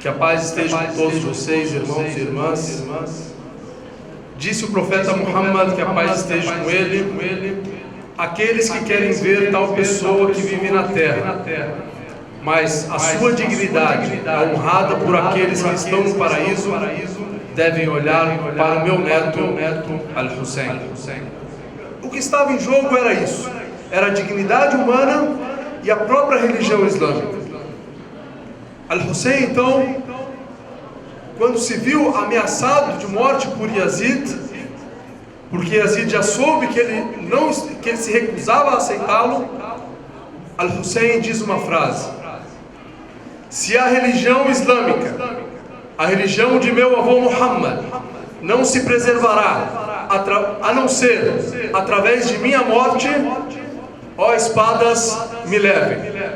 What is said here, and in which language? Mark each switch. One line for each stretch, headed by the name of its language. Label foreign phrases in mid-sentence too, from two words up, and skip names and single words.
Portuguese: Que a paz esteja com todos vocês, irmãos e irmãs. Disse o profeta Muhammad, que a paz esteja com ele, aqueles que querem ver tal pessoa que vive na terra, mas a sua dignidade é honrada por aqueles que estão no paraíso, devem olhar para o meu neto Al-Hussein. O que estava em jogo era isso, era a dignidade humana e a própria religião islâmica. Al-Hussein, então, quando se viu ameaçado de morte por Yazid, porque Yazid já soube que ele se recusava a aceitá-lo, Al-Hussein diz uma frase: se a religião islâmica, a religião de meu avô Muhammad, não se preservará a não ser através de minha morte, ó espadas, me levem.